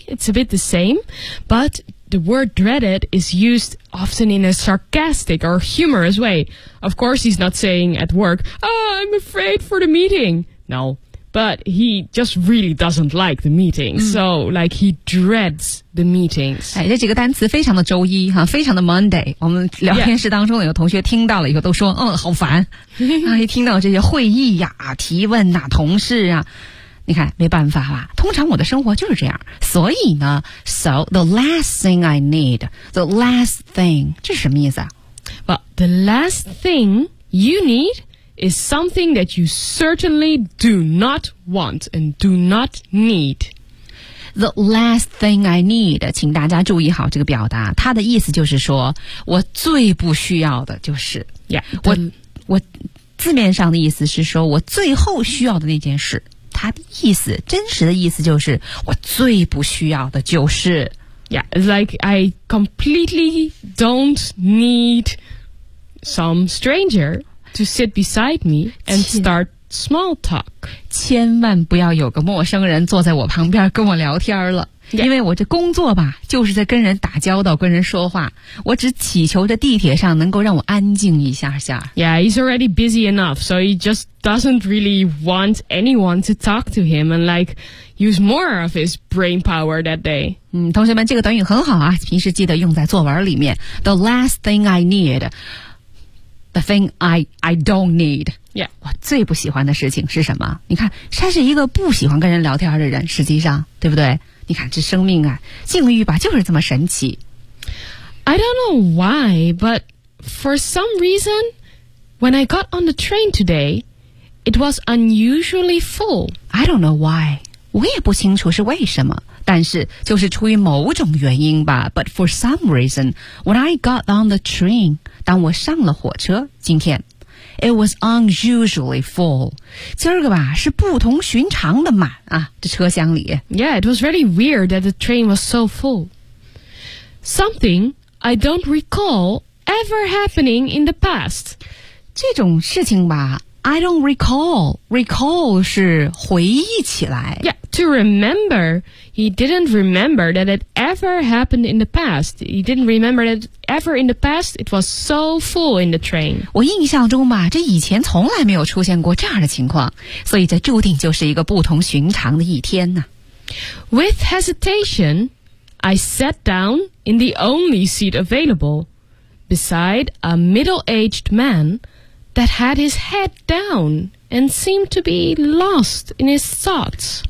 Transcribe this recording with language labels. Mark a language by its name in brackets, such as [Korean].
[English] It's a bit the same, but the word dreaded is used often in a sarcastic or humorous way. Of course, he's not saying at work, "Oh, I'm afraid for the meeting." No, but he just really doesn't like the meeting,、mm. so like he dreads. The meetings. [Chinese] 哎，这几个单词非常的周一哈，非常的 Monday。我们聊天室当中有同学听到了以后都说，嗯，好烦。啊，一听到这些会议呀、啊、提问呐、啊、同事啊，你看没办法啦。通常我的生活就是这样，所以呢 ， [English] So the last thing [Chinese] I need, the last thing， 这是什么意思啊 [English] ？Well, the last thing you need is something that you certainly do not want and do not need. The last thing I need, [Chinese] 请大家注意好这个表达。它的意思就是说，我最不需要的就是 [English] yeah, [Chinese] 我字面上的意思是说，我最后需要的那件事。它的意思，真实的意思就是，我最不需要的就是 [English] Yeah, like I completely don't need some stranger to sit beside me and start small talk [Chinese] 千万不要有个陌生人坐在我旁边跟我聊天了、 [English] yeah. [Chinese] 因为我这工作吧就是在跟人打交道跟人说话我只祈求这地铁上能够让我安静一下下 [English] Yeah, he's already busy enough so he just doesn't really want anyone to talk to him and like use more of his brain power that day [Chinese] 嗯，同学们这个短语很好啊平时记得用在作文里面 [English] The last thing I needThe thing I don't need. Yeah. [Chinese] 我最不喜欢的事情是什么？你看，他是一个不喜欢跟人聊天的人，实际上，对不对？你看，这生命啊，境遇吧，就是这么神奇。 [English] I don't know why, but for some reason, when I got on the train today, it was unusually full. I don't know why. [Chinese] 我也不清楚是为什么。但是就是出于某种原因吧 [English] But for some reason When I got on the train [Chinese] 当我上了火车今天 [English] It was unusually full [Chinese] 今儿个吧是不同寻常的满啊这车厢里 [English] Yeah, it was really weird that the train was so full Something I don't recall ever happening in the past [Chinese] 这种事情吧 [English] I don't recall Recall [Chinese] 是回忆起来 [English] YeahTo remember, he didn't remember that it ever happened in the past. He didn't remember that ever in the past it was so full in the train. [Chinese] 我印象中吧，这以前从来没有出现过这样的情况，所以这注定就是一个不同寻常的一天呢。 [English] With hesitation, I sat down in the only seat available, beside a middle-aged man that had his head down. And seemed to be lost in his thoughts.